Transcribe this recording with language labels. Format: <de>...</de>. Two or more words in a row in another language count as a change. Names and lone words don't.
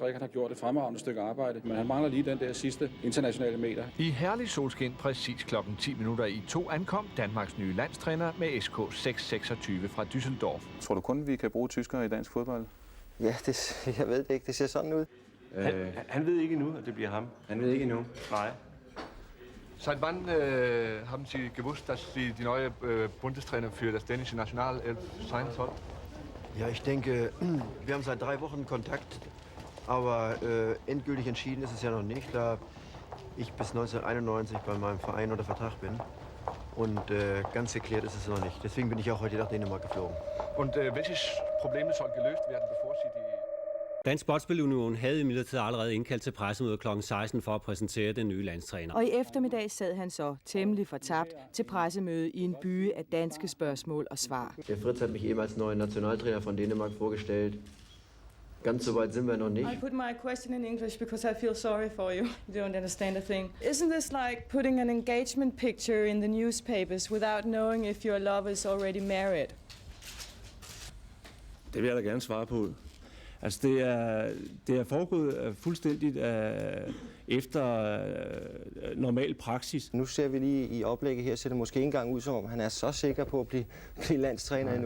<da>Richard har gjort et fremragende stykke arbejde, men han mangler lige den der sidste internationale meter. I herlig solskin præcis klokken 10 minutter i 2 ankom Danmarks nye landstræner med SK 626 fra Düsseldorf. Tror du kun, vi kan bruge tyskere i dansk fodbold? Ja, jeg ved det ikke. Det ser sådan ud. Han ved ikke endnu, at det bliver ham. Han ved ikke endnu. Nej.</da> <de>Seit wann haben Sie gewusst, dass Sie die neue Bundestrainer für das dänische Nationalelf sein soll? Ja, ich denke, wir haben seit 3 Wochen Kontakt, aber endgültig entschieden ist es ja noch nicht, da ich bis 1991 bei meinem Verein unter Vertrag bin. Und ganz erklärt ist es noch nicht. Deswegen bin ich auch heute nach Dänemark geflogen. Und welches Problem soll gelöst werden, bevor Sie die...</de> <da>Dansk Boldspilunion havde imidlertid allerede indkaldt til pressemøde kl. 16 for at præsentere den nye landstræner. Og i eftermiddag sad han så temmelig fortabt til pressemøde i en by af danske spørgsmål og svar.</da> <de>Der Fritz hat mich eben als neuen Nationaltrainer von Dänemark vorgestellt. Ganz so weit sind wir noch nicht.</de> <en>I put my question in English because I feel sorry for you. You don't understand a thing. Isn't this like putting an engagement picture in the newspapers without knowing if your lover is already married?</en> <da>Det vil jeg da gerne svare på. Altså det er foregået fuldstændigt efter normal praksis. Nu ser vi lige i oplægget her, ser det måske ikke engang ud som om, han er så sikker på at blive landstræner endnu.</da>